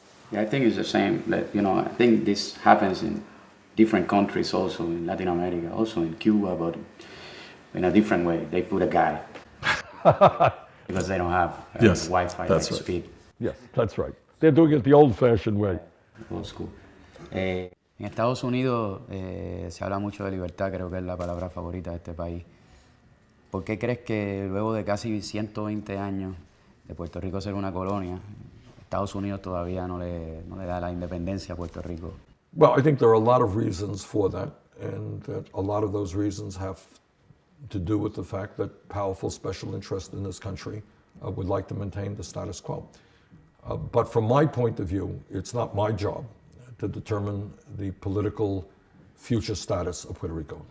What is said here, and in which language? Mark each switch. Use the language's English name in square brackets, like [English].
[English] Yeah, I think it's the same. I think this happens in different countries also, in Latin America, also in Cuba, but in a different way. They put a guy. Because they don't have Wi-Fi that's like right. speed. Yes, that's right. They're doing it the old-fashioned way. Old school. [Spanish] En Estados Unidos se habla mucho de libertad, creo que es la palabra favorita de este país. ¿Por qué crees que luego de casi 120 años de Puerto Rico ser una colonia, Estados Unidos todavía no le da la independencia a Puerto Rico? [English] Well, I think there are a lot of reasons for that, and a lot of those reasons have to do with the fact that powerful special interests in this country would like to maintain the status quo. But from my point of view, it's not my job to determine the political future status of Puerto Rico.